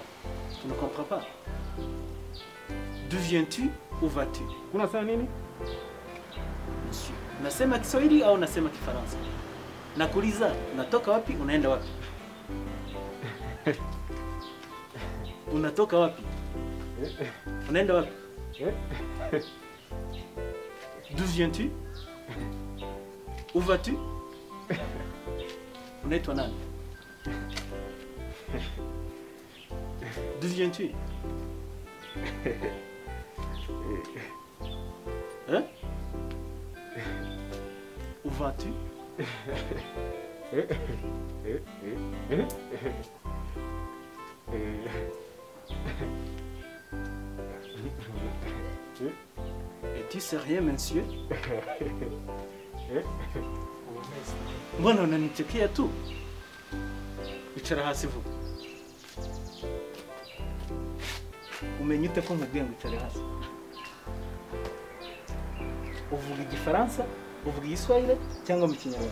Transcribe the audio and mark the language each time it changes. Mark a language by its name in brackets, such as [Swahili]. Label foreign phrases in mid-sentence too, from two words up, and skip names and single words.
[French] Tu ne comprends pas? D'où viens-tu? Où vas-tu? [Swahili] Unasema nini? Monsieur, unasema Kiswahili au unasema Kifaransa? Nakuuliza, unatoka wapi, unaenda wapi? Unatoka wapi? Unaenda wapi? [French] D'où viens-tu? Où vas-tu? [Swahili] Unaitwa nani? [French] D'où viens-tu? Hein? Où vas-tu? Es-tu sérieux, monsieur? [Swahili] Mbona unanichekea tu? [Kinyarwanda] Icara hasi vuba. Umenye ute ko nkubwiye ngo icare hasi? Uvuga Igifaransa, uvuga Igiswahili cyangwa mu Kinyarwanda?